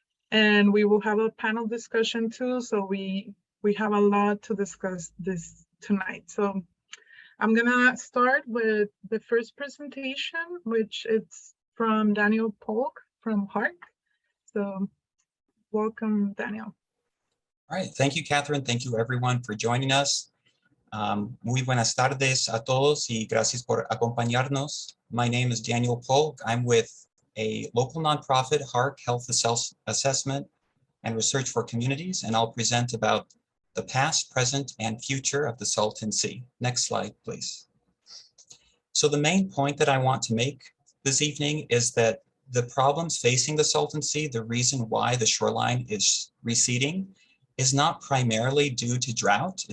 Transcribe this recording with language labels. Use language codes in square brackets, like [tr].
[en] And we will have a panel discussion too, so we have a lot to discuss this tonight. So I'm gonna start with the first presentation, which is from Daniel Polk from HARC. So welcome, Daniel. All right, thank you, Catherine. Thank you, everyone, for joining us. [es] Muy buenas tardes a todos y gracias por acompañarnos. [en] My name is Daniel Polk. I'm with a local nonprofit, HARC, Health Assessment and Research for Communities, and I'll present about the past, present, and future of the Salton Sea. Next slide, please. So the main point that I want to make this evening is that the problems facing the Salton Sea, the reason why the shoreline is receding, is not primarily due to drought.